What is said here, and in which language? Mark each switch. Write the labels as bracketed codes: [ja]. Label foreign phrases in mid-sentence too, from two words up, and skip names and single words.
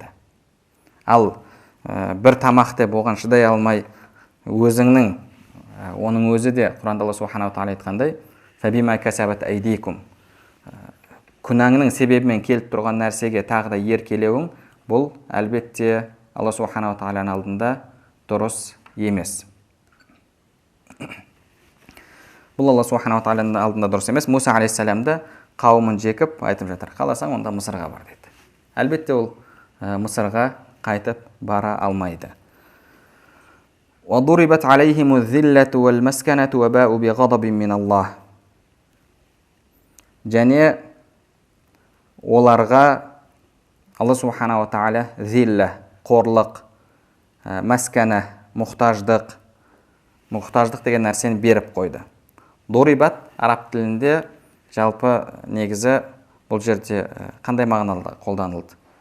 [kk] Ал бір тамақты болған шыдай алмай, өзіңнің, оның өзі де Құранда Алла субханала тағала айтқандай: [ar] "فبما كسبت أيديكم", [kk] күнәңнің себебімен келіп тұрған нәрсеге тағы да еркелеуің бұл әлбетте Алла субханала тағаланың алдында дұрыс емес. Бұл Алла субханала тағаланың алдында дұрыс емес. Муса алейхиссаламды қауымын жекіп айтып жатыр, қаласаң онда Мысырға бар деді. Әлбетте ол Мысырға қайтып бара алмайды. [ar] وَضُرِبَتْ عَلَيْهِمُ الذِّلَّةُ وَالْمَسْكَنَةُ وَبَاءُوا بِغَضَبٍ مِّنَ اللَّهِ. [kk] Және оларға Алла субханала тағала зилля, қорлық, мәскәнә, мұқтаждық деген нәрсені беріп қойды. Дорибат араб тілінде жалпы негізі бұл жерде қандай мағынада қолданылды?